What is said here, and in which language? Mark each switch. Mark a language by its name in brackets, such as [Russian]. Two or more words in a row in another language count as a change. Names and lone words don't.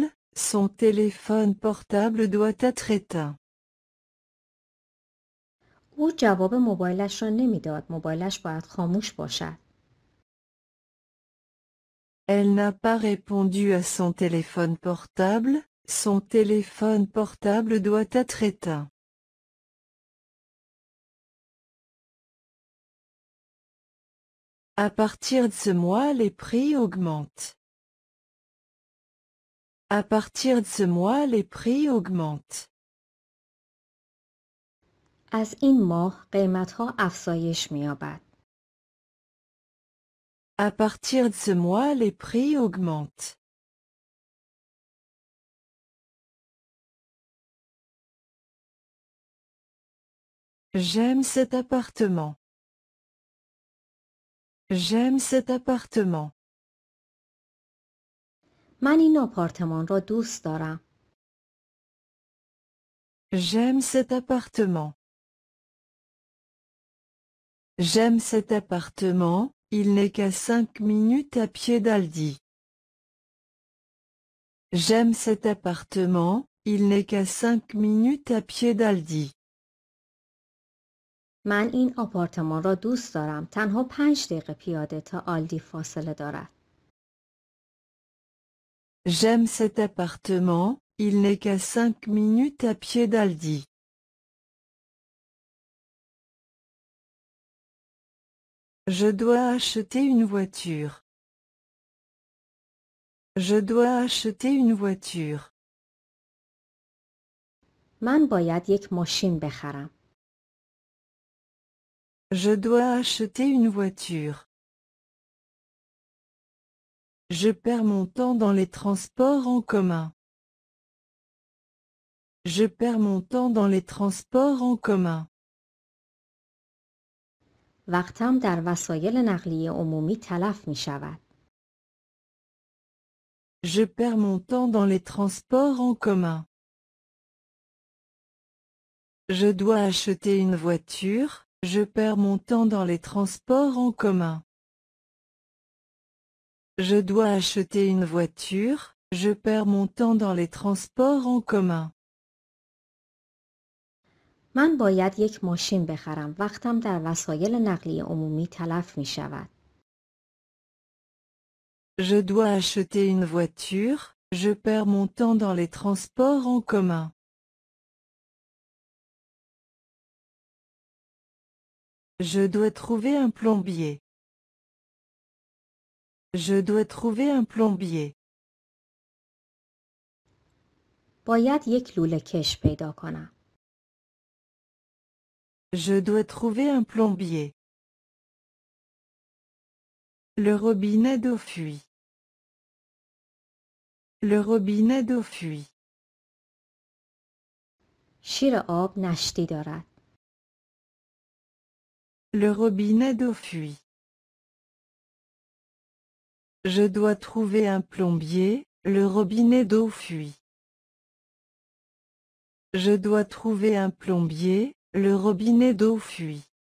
[French] Son téléphone portable doit être éteint. [Persian] او جواب موبایلش را نمیداد. موبایلش باید خاموش باشد. [French] Elle n'a pas répondu à son téléphone portable. Son téléphone portable doit être éteint. À partir de ce mois, les prix augmentent. À partir de ce mois, les prix augmentent. [Persian] از این ماه قیمت‌ها افزایش می‌یابد. [French] À partir de ce mois, les prix augmentent. J'aime cet appartement. J'aime cet appartement. [Persian] من این آپارتمان را دوست دارم. [French] J'aime cet appartement. J'aime cet appartement, il n'est qu'à 5 minutes à pied d'Aldi. J'aime cet appartement, il n'est qu'à 5 minutes à pied d'Aldi. [Persian] من این آپارتمان را دوست دارم. تنها 5 دقیقه پیاده تا آلدی فاصله دارد. [French] J'aime cet appartement, il n'est qu'à 5 minutes à pied d'Aldi. Je dois acheter une voiture. Je dois acheter une voiture. [Persian] من باید یک ماشین بخرم. [French] Je dois acheter une voiture. Je perds mon temps dans les transports en commun. Je perds mon temps dans les transports en commun. [Persian] وقتم در وسایل نقلیه عمومی تلف می شود. [French] Je perds mon temps dans les transports en commun. Je dois acheter une voiture, je perds mon temps dans les transports en commun. Je dois acheter une voiture, je perds mon temps dans les transports en commun. [Persian] من باید یک ماشین بخرم. وقتم در وسایل نقلیه عمومی تلف می شود. [French] Je dois acheter une voiture, je perds mon temps dans les transports en commun. Je dois trouver un plombier. Je dois trouver un plombier. [Persian] باید یک لوله کش پیدا کنم. [French] Je dois trouver un plombier. Le robinet d'eau fuit. Le robinet d'eau fuit. [Persian] شیر آب نشتی دارد. [French] Le robinet d'eau fuit. Je dois trouver un plombier, le robinet d'eau fuit. Je dois trouver un plombier, le robinet d'eau fuit.